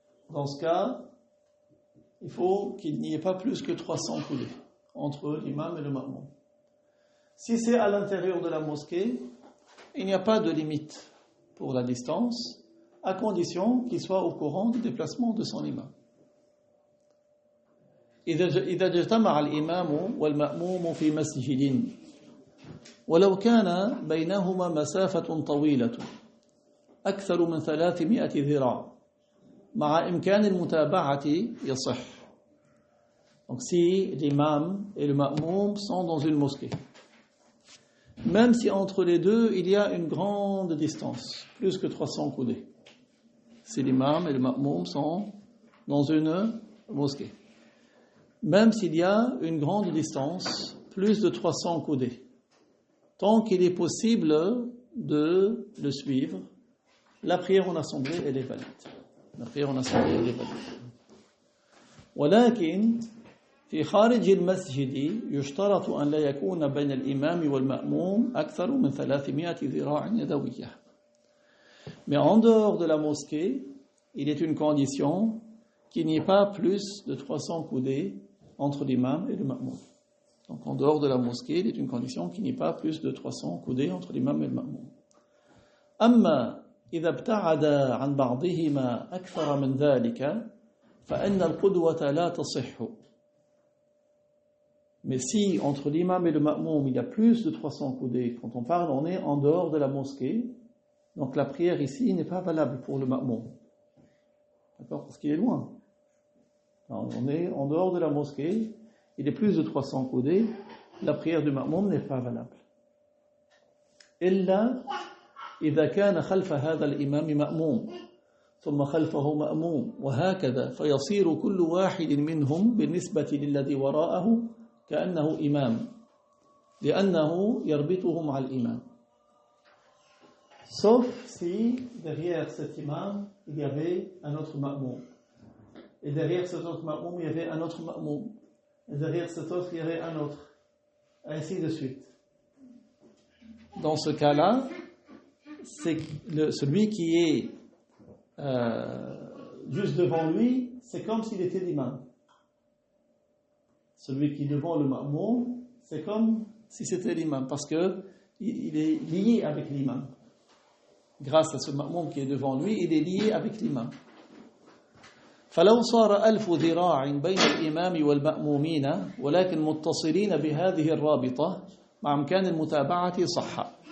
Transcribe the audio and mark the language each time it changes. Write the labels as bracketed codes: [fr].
[fr] Dans ce cas, il faut qu'il n'y ait pas plus que 300 coudées entre l'imam et le ma'moum. Si c'est à l'intérieur de la mosquée, il n'y a pas de limite pour la distance, à condition qu'il soit au courant du déplacement de son imam. [ar] إذا اجتمع الإمام والمأموم في مسجد ولو كان بينهما مسافة طويلة أكثر من 300 ذراع مع إمكان المتابعة يصح. [fr] Donc si l'imam et le ma'moum sont dans une mosquée, même si entre les deux il y a une grande distance, plus que 300 coudées, si l'imam et le ma'moum sont dans une mosquée, même s'il y a une grande distance, plus de 300 coudées, tant qu'il est possible de le suivre, la prière en assemblée, elle est valide. La prière en assemblée, elle est valide. [ar] ولكن في خارج المسجد يشترط أن لا يكون بين الإمام والمأموم أكثر من 300 ذراع يدوية. [fr] Mais en dehors de la mosquée, il est une condition qu'il n'y ait pas plus de 300 coudées entre l'imam et le ma'moum. Donc en dehors de la mosquée, il est une condition qu'il n'y ait pas plus de 300 coudées entre l'imam et le ma'moum. [ar] أما إذا ابتعد عن بعضهما أكثر من ذلك فإن القدوة لا تصح. [fr] Mais si entre l'imam et le ma'moum il y a plus de 300 coudées, quand on parle, on est en dehors de la mosquée, donc la prière ici n'est pas valable pour le ma'moum. D'accord? Parce qu'il est loin. Alors, on est en dehors de la mosquée, il est plus de 300 coudées, la prière du ma'moum n'est pas valable. [ar] إلا إذا كان خلف هذا الإمام مأموم ثم خلفه مأموم وهكذا فيصير كل واحد منهم بالنسبة للذي وراءه كأنه إمام لأنه يربطه مع الإمام. [fr] Sauf si derrière cet imam il y avait un autre ma'moum et derrière cet autre ma'moum il y avait un autre ma'moum et derrière cet autre il y avait un autre, ainsi de suite. Dans ce cas-là, c'est celui qui est juste devant lui, c'est comme s'il était l'imam. Celui qui est devant le ma'moum, c'est comme si c'était l'imam, parce que il est lié avec l'imam. Grâce à ce ma'moum qui est devant lui, il est lié avec l'imam. [ar] فلو صار 1000 ذراع بين الإمام والمأمومين ولكن متصلين بهذه الرابطة مع إمكان المتابعة صح.